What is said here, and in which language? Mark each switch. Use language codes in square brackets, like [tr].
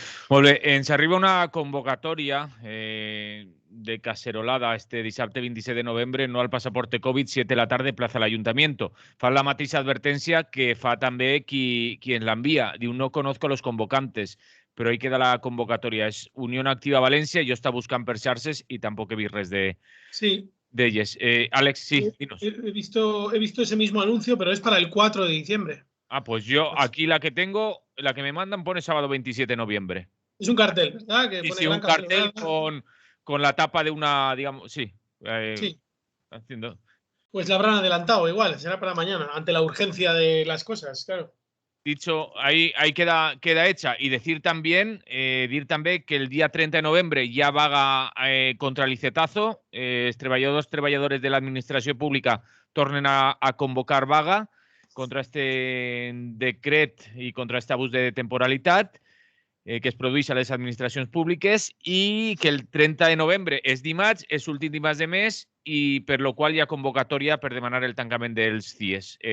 [ca] Molt bé, ens arriba una convocatòria de cacerolada este dissabte 27 de novembre, [es] no al pasaporte COVID, 7 de la tarde, Plaza del Ayuntamiento. [ca] Fa la mateixa advertència que fa també qui ens l'envia. Diu, [es] no conozco los convocantes, [ca] però [es] ahí queda [ca] la convocatòria. És Unión Activa Valencia, jo està buscant per xarxes i tampoc he vist res d'elles. [es] Àlex, sí, dinos. He visto ese mismo anuncio, pero es para el 4 de diciembre. Ah, pues yo aquí la que tengo, la que me mandan pone sábado 27 de noviembre. Es un cartel, ¿verdad? Que sí, un cartel con la tapa de una, digamos, sí. Sí. Haciendo. Pues la habrán adelantado igual, será para mañana, ante la urgencia de las cosas, claro. dicho, ahí queda hecha. Y decir también que el día 30 de novembre ya vaga contra l'Icetazo. [ca] Els treballadors de l'administració pública tornen a convocar vaga contra este decret i contra aquest abús de temporalitat que es produeix a les administracions públiques, i que el 30 de novembre és dimarts, és l'últim dimarts de mes, i per lo qual hi ha convocatòria per demanar el tancament dels CIEs.